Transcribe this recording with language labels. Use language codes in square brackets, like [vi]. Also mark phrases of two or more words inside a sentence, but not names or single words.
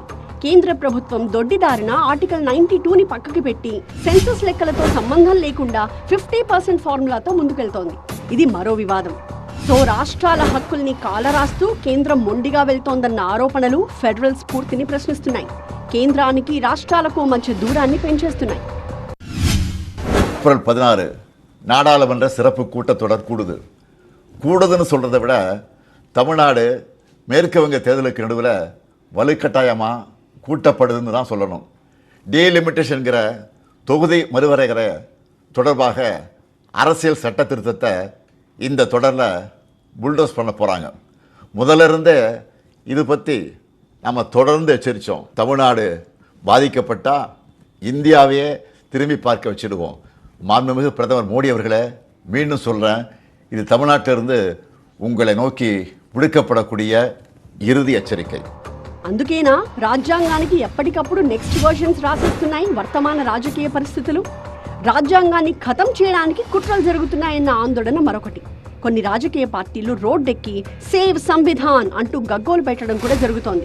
[te] కేంద్ర ప్రభుత్వం దొడ్డిదారిన ఆర్టికల్ 92ని పక్కకి పెట్టి సెన్సస్ లెక్కలతో సంబంధం లేకుండా 50% ఫార్ములాతో ముందుకెళ్తోంది. ఇది మరో వివాదం. సో రాష్ట్రాల హక్కుల్ని కాలరాస్తూ కేంద్రం మొండిగా వెళ్తోందన్న ఆరోపణలు ఫెడరల్ స్ఫూర్తిని ప్రశ్నిస్తున్నాయి. కేంద్రానికి రాష్ట్రాలకు మధ్య దూరాన్ని పెంచేస్తున్నాయి. [ta] ஏப்ரல் 16 நாடாளுமன்ற சிறப்பு கூட்டத்தொடர் கூடுதுன்னு சொல்கிறத விட தமிழ்நாடு மேற்கு வங்க தேர்தலுக்கு நடுவில் வலுக்கட்டாயமாக கூட்டப்படுதுன்னு தான் சொல்லணும். டீலிமிட்டேஷன்கிற தொகுதி மறுவரைகிற தொடர்பாக அரசியல் சட்ட திருத்தத்தை இந்த தொடரில் புல்டோஸ் பண்ண போகிறாங்க. முதல்ல இருந்தே இது பற்றி நம்ம தொடர்ந்து எச்சரித்தோம். தமிழ்நாடு பாதிக்கப்பட்டால் இந்தியாவையே திரும்பி பார்க்க வச்சுடுவோம். மாண்புமிகு பிரதமர் மோடி அவர்களே, மீண்டும் சொல்கிறேன், இது தமிழ்நாட்டிலிருந்து உங்களை நோக்கி விடுக்கப்படக்கூடிய இறுதி எச்சரிக்கை. [te] అందుకేనా రాజ్యాంగానికి ఎప్పటికప్పుడు [en] next versions [te] రాసేస్తున్నాయి వర్తమాన రాజకీయ పరిస్థితులు? రాజ్యాంగాన్ని ఖతం చేయడానికి కుట్రలు జరుగుతున్నాయన్న ఆందోళన మరొకటి. కొన్ని రాజకీయ పార్టీలు రోడ్డెక్కి సేవ్ సంవిధాన్ అంటూ గగ్గోలు పెట్టడం కూడా జరుగుతోంది.